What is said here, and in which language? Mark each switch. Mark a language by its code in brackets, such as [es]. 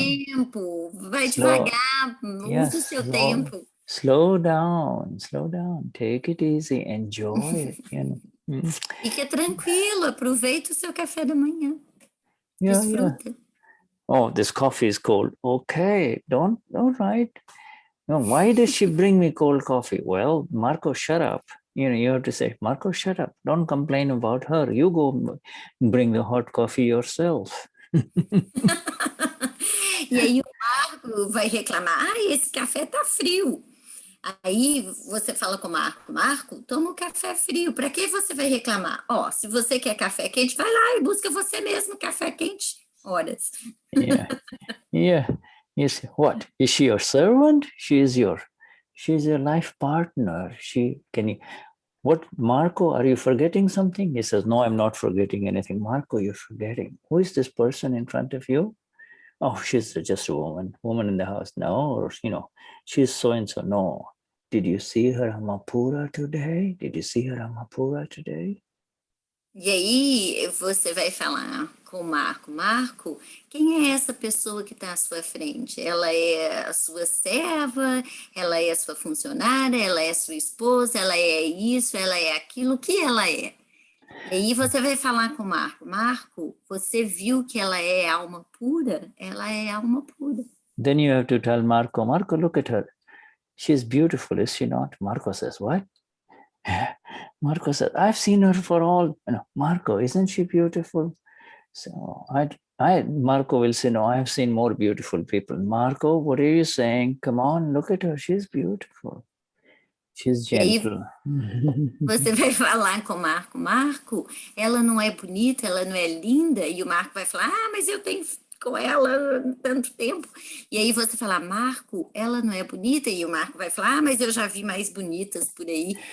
[pt] Tempo, vai devagar, usa o seu tempo. [en] Slow down, take it easy, enjoy it, you know. [pt] Fique tranquilo, aproveita o seu café da manhã. [en] Yeah, [pt] desfruta. [en] Yeah. Oh, this coffee is cold. Okay, all right. No, why does she bring me cold coffee? Well, Marco, shut up. You know, you have to say, Marco, shut up. Don't complain about her. You go bring the hot coffee yourself. [pt] E aí Marco vai reclamar, esse café tá frio. Aí você fala com o Marco, Marco, toma um café frio, para que você vai reclamar? Ó, se você quer café quente, vai lá e busca você mesmo café quente, horas. [en] Yeah, yeah. Yes. What is she your servant? She's your life partner. What, Marco? Are you forgetting something? He says, no, I'm not forgetting anything. Marco, you're forgetting. Who is this person in front of you? Oh, she's just a woman in the house. No, or she's so and so. No. Did you see her Amapura today? Did you see her Amapura today? [pt] E aí você vai falar com o Marco, Marco, quem é essa pessoa que está à sua frente? Ela é a sua serva, ela é a sua funcionária, ela é a sua esposa, ela é isso, ela é aquilo, o que ela é? E aí você vai falar com o Marco, Marco, você viu que ela é alma pura? Ela é alma pura. [en] Then you have to tell Marco, Marco, look at her. She's beautiful, is she not? Marco says, what? Marco says, I've seen her for all. Marco, isn't she beautiful? So Marco will say, no, I've seen more beautiful people. Marco, what are you saying? Come on, look at her. She's beautiful. She's gentle. [pt] Você vai falar com o Marco, Marco, ela não é bonita, ela não é linda? E o Marco vai falar, mas eu tenho com ela há tanto tempo. E aí você fala, Marco, ela não é bonita? E o Marco vai falar, mas eu já vi mais bonitas por aí.